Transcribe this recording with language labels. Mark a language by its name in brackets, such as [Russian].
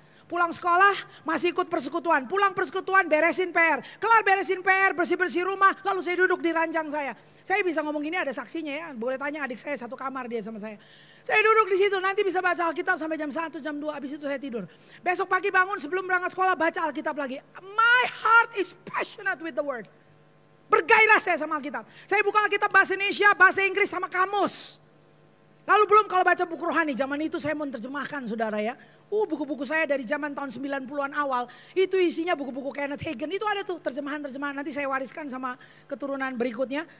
[Indonesian] Pulang sekolah masih ikut persekutuan, pulang persekutuan beresin PR. Kelar beresin PR, bersih-bersih rumah, lalu saya duduk di ranjang saya. Saya bisa ngomong gini, ada saksinya ya, boleh tanya adik saya satu kamar dia sama saya. Saya duduk di situ, nanti bisa baca Alkitab sampai jam 1, jam 2, habis itu saya tidur. Besok pagi bangun sebelum berangkat sekolah baca Alkitab lagi. [English] My heart is passionate with the word. [Indonesian] Bergairah saya sama Alkitab. Saya buka Alkitab bahasa Indonesia, bahasa Inggris sama kamus. Lalu belum kalau baca buku rohani, zaman itu saya mau terjemahkan saudara ya. Buku-buku saya dari zaman tahun 90-an awal, itu isinya buku-buku Kenneth Hagin. Itu ada tuh terjemahan-terjemahan, nanti saya wariskan sama keturunan berikutnya.